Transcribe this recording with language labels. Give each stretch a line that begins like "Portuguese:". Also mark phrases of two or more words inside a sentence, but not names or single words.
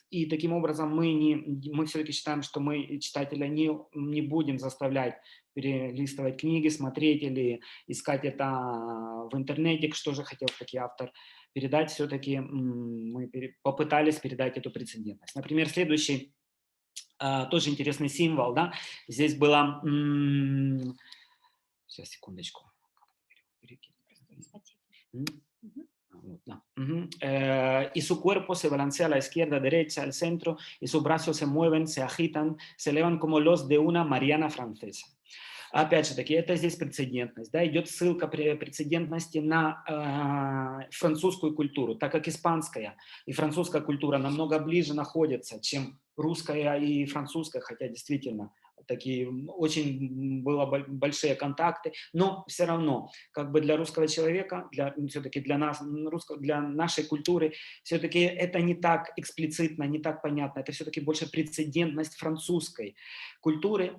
Russian: И таким образом мы все-таки считаем, что мы читателя не будем заставлять перелистывать книги, смотреть или искать это в интернете, что же хотел таки автор передать. Все-таки мы попытались передать эту прецедентность. Например, следующий тоже интересный символ, да, здесь было, сейчас, секундочку,
Spanish: y su cuerpo se balancea a la izquierda, derecha, al centro, y sus brazos se mueven, se agitan, se elevan como los de una Mariana francesa.
Russian: Опять же таки, это здесь прецедентность, да, идет ссылка прецедентности на французскую культуру, так как испанская и французская культура намного ближе находятся, чем русская и французская, хотя действительно такие очень было большие контакты, но все равно, как бы для русского человека, все-таки для нас, для нашей культуры, все-таки это не так эксплицитно, не так понятно, это все-таки больше прецедентность французской культуры.